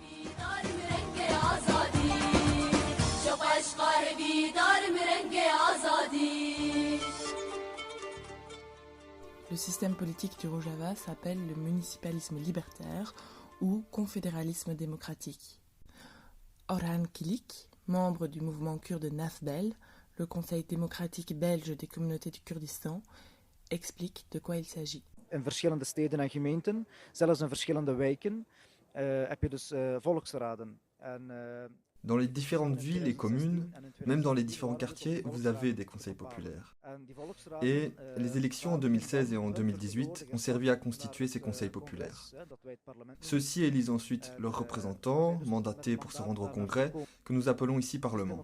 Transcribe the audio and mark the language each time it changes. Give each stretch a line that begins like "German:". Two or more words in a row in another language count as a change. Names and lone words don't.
French: Le système politique du Rojava s'appelle le municipalisme libertaire ou confédéralisme démocratique. Orhan Kilik, membre du mouvement kurde Nafbel, le Conseil démocratique belge des communautés du Kurdistan, explique de quoi il s'agit.
Dutch: In verschillende steden en gemeenten, zelfs in verschillende wijken, heb je dus volksraden.
French: Dans les différentes villes et communes, même dans les différents quartiers, vous avez des conseils populaires. Et les élections en 2016 et en 2018 ont servi à constituer ces conseils populaires. Ceux-ci élisent ensuite leurs représentants, mandatés pour se rendre au congrès, que nous appelons ici Parlement.